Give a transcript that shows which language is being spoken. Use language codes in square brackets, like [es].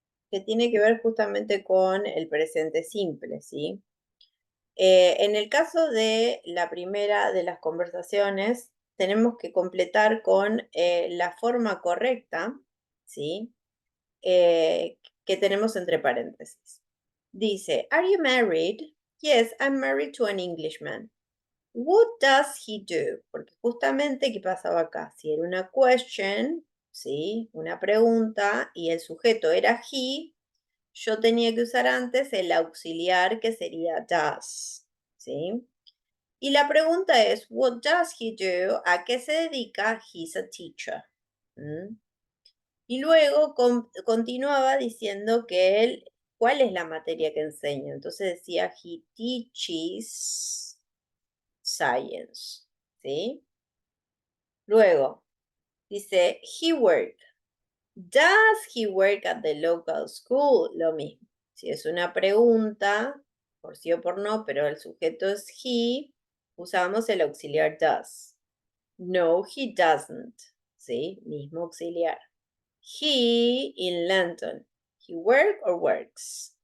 [es] Que tiene que ver justamente con el presente simple, ¿sí? En el caso de la primera de las conversaciones, tenemos que completar con la forma correcta, ¿sí? Que tenemos entre paréntesis. Dice, [en] Are you married? Yes, I'm married to an Englishman. What does he do? [es] Porque justamente, ¿qué pasaba acá? Si era una question, ¿sí? Una pregunta, y el sujeto era he, yo tenía que usar antes el auxiliar que sería does, ¿sí? Y la pregunta es, [en] what does he do? [es] ¿A qué se dedica? [en] He's a teacher. [es] ¿Mm? Y luego continuaba diciendo que él, ¿cuál es la materia que enseña? Entonces decía, [en] he teaches science, [es] ¿sí? Luego dice, [en] he work. Does he work at the local school? [es] Lo mismo. Si es una pregunta, por sí o por no, pero el sujeto es he, usamos el auxiliar does. [en] No, he doesn't. [es] ¿Sí? Mismo auxiliar. [en] He in London. He work or works?